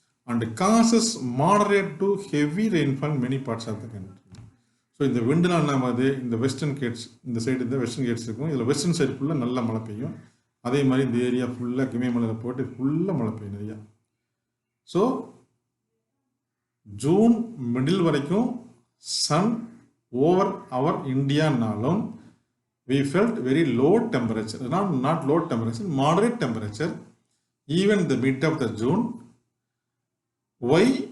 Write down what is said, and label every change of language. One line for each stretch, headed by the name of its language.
English: and causes moderate to heavy rainfall in many parts of the country.
Tamil: So இந்த விண்டுனால் நம்ம இந்த western Gates இந்த side இந்த western Gates இருக்கும், இதில் வெஸ்டர்ன் சைடு ஃபுல்லாக நல்லா மழை பெய்யும். அதே மாதிரி இந்த ஏரியா ஃபுல்லாக இமயமலையில் போட்டு ஃபுல்லாக மழை பெய்யும் நிறையா.
English: So June middle வரைக்கும் sun over our இந்தியானாலும் we felt very low temperature, not low temperature, moderate temperature, even the mid of the June. Why?